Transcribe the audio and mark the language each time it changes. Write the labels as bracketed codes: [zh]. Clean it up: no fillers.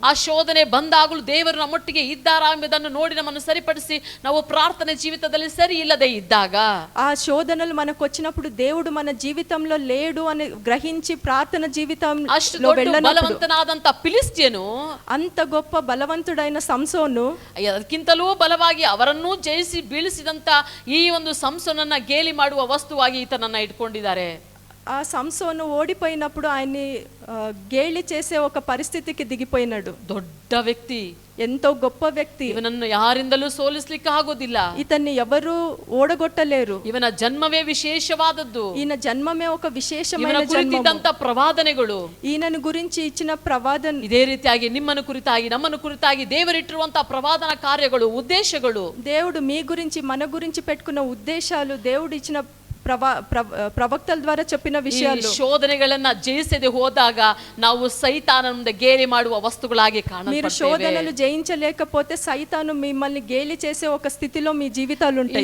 [kn] ಆ ಶೋಧನೆ ಬಂದಾಗಲೂ ದೇವರು ನಮ್ಮೊಟ್ಟಿಗೆ ಇದ್ದಾರಾ ಎಂಬುದನ್ನು ನೋಡಿ ನಮ್ಮನ್ನು ಸರಿಪಡಿಸಿ ನಾವು ಪ್ರಾರ್ಥನೆ ಜೀವಿತದಲ್ಲಿ ಸರಿ ಇಲ್ಲದೆ ಇದ್ದಾಗ, [te] ఆ శోధనలు మనకు వచ్చినప్పుడు దేవుడు మన జీవితంలో లేడు అని గ్రహించి ప్రార్థన జీవితంలో [kn] ಅಷ್ಟು ದೊಡ್ಡ [te] వెళ్ళనప్పుడు, [kn] ಬಲವಂತನಾದಂತ ಫಿಲಿಷ್ಟಿಯನು, [te] అంత గొప్ప బలవంతుడైన సంసోను, [kn] ಅದಕ್ಕಿಂತಲೂ ಬಲವಾಗಿ ಅವರನ್ನೂ ಜಯಿಸಿ ಬೀಳಿಸಿದಂತ ಈ ಒಂದು ಸಂಸೋನನ್ನ ಗೇಲಿ ಮಾಡುವ ವಸ್ತುವಾಗಿ ಈತನನ್ನ ಇಟ್ಕೊಂಡಿದ್ದಾರೆ. [te] ఆ సంసోను ఓడిపోయినప్పుడు ఆయన్ని గేలి చేసే ఒక పరిస్థితికి దిగిపోయినాడు. [kn] ದೊಡ್ಡ ವ್ಯಕ್ತಿ, [te] ఎంతో గొప్ప వ్యక్తి, [kn] ಇವನನ್ನು ಯಾರಿಂದಲೂ ಸೋಲಿಸ್ಲಿಕ್ಕೆ ಆಗೋದಿಲ್ಲ. [te] ఇతన్ని ఎవరు ఓడగొట్టలేరు. [kn] ಇವನ ಜನ್ಮವೇ ವಿಶೇಷವಾದದ್ದು. [te] ఈయన జన్మమే ఒక విశేషమైన [kn] ಇವನ [te] జన్మము. [kn] ಕುರಿತಿದ್ದಂತ ಪ್ರವಾದನೆಗಳು, [te] ఈయనను గురించి ఇచ్చిన ప్రవాదన, [kn] ಇದೇ ರೀತಿಯಾಗಿ ನಿಮ್ಮನ್ನು ಕುರಿತಾಗಿ ನಮ್ಮನ್ನು ಕುರಿತಾಗಿ ದೇವರಿಟ್ಟಿರುವಂತಹ ಪ್ರವಾದನ ಕಾರ್ಯಗಳು, ಉದ್ದೇಶಗಳು, [te] దేవుడు మీ గురించి మన గురించి పెట్టుకున్న ఉద్దేశాలు, దేవుడు ఇచ్చిన ప్రవక్తల ద్వారా చెప్పిన విషయాలు, [kn] ಶೋಧನೆಗಳನ್ನ ಜಯಿಸದೆ ಹೋದಾಗ ನಾವು ಸೈತಾನನ ಮುಂದೆ ಗೇಲಿ ಮಾಡುವ ವಸ್ತುಗಳಾಗಿ [te] మీరు [kn] ಕಾಣಲ್ಪಡ್ತೇವೆ. [te] శోధనలు జయించలేకపోతే సైతాను మిమ్మల్ని గేలి చేసే ఒక స్థితిలో మీ జీవితాలు ఉంటాయి.